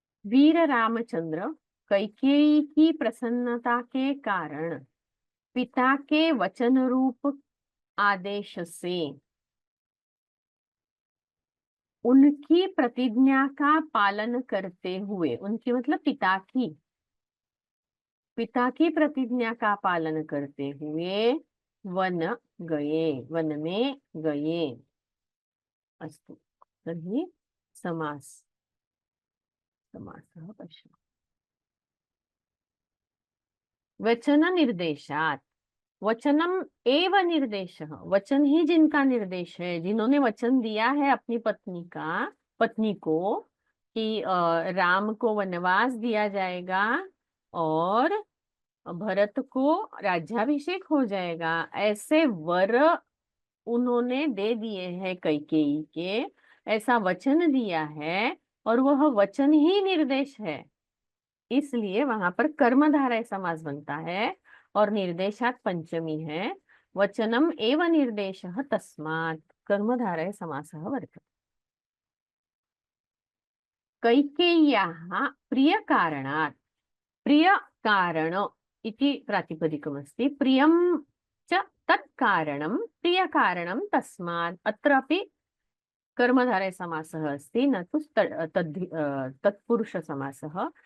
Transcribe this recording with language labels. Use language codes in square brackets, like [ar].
[hi] वीर रामचंद्र कैकेयी की प्रसन्नता के कारण पिता के वचन रूप आदेश से उनकी प्रतिज्ञा का पालन करते हुए, उनकी मतलब पिता की प्रतिज्ञा का पालन करते हुए वन में गए। [sa] अस्तु, तर्हि समासः पश्यामः। वचन निर्देशात्, वचनम एव निर्देशः, [hi] वचन ही जिनका निर्देश है, जिन्होंने वचन दिया है अपनी पत्नी को कि राम को वनवास दिया जाएगा और भरत को राज्याभिषेक हो जाएगा, ऐसे वर उन्होंने दे दिए हैं कैकेयी के, ऐसा वचन दिया है और वह वचन ही निर्देश है। इसलिए वहां पर कर्मधारय समास बनता है और निर्देशात् पंचमी है। [sa] वचनम एव निर्देशः तस्मात् कर्मधारय समासः वर्तते। कैकेय्याः प्रिय कारणात्, प्रिय कारण इति प्रातिपदिकमस्ति, प्रियं च तत्कारणं प्रिय कारणं तस्मात्, अत्रापि कर्मधारय समासः अस्ति, न तु तत्पुरुष समासः।